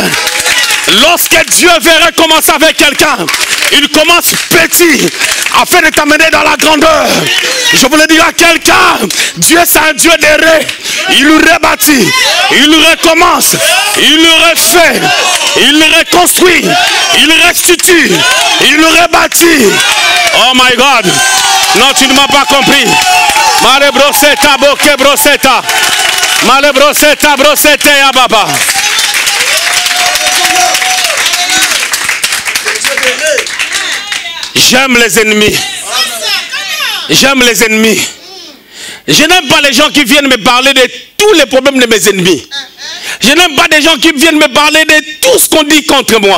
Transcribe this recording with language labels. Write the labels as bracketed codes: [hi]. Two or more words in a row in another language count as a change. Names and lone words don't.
[fr] Lorsque Dieu veut recommencer avec quelqu'un, il commence petit afin de t'amener dans la grandeur. Je voulais dire à quelqu'un, Dieu c'est un Dieu d'erreur. Il le rebâtit, il le recommence, il le refait, il le reconstruit, il le restitue, il le rebâtit. [en] Oh my God, [fr] non tu ne m'as pas compris. Male brosetta, bocche brosetta, male brosetta, brossette ya baba. J'aime les ennemis. J'aime les ennemis. Je n'aime pas les gens qui viennent me parler de tous les problèmes de mes ennemis. Je n'aime pas des gens qui viennent me parler de tout ce qu'on dit contre moi.